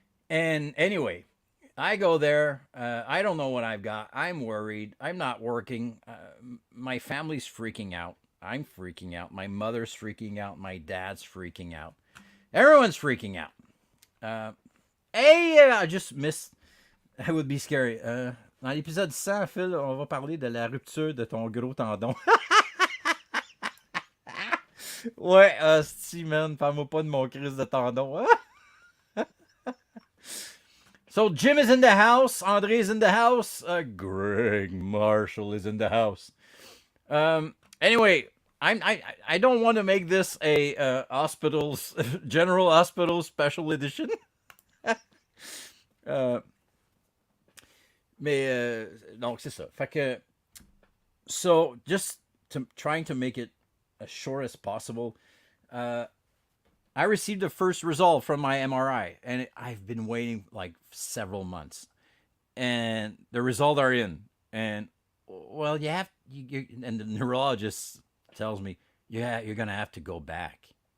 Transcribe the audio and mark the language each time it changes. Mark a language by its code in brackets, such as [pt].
[en] And anyway, I go there. I don't know what I've got. I'm worried. I'm not working. My family's freaking out. I'm freaking out. My mother's freaking out. My dad's freaking out. Everyone's freaking out. I just missed. It would be scary. [fr] Dans l'épisode 100, Phil, on va parler de la rupture de ton gros tendon. Ouais, hostie, man. Parle-moi pas de mon crise de tendon. [en] So Jim is in the house. Andre is in the house. Greg Marshall is in the house. Anyway, I don't want to make this a hospitals general hospital special edition. [fr] Mais donc c'est ça. Fait que [en] so just trying to make it as short as possible. Uh, I received the first result from my MRI, and I've been waiting like several months, and the results are in, and well, and the neurologist tells me, yeah, you're gonna have to go back.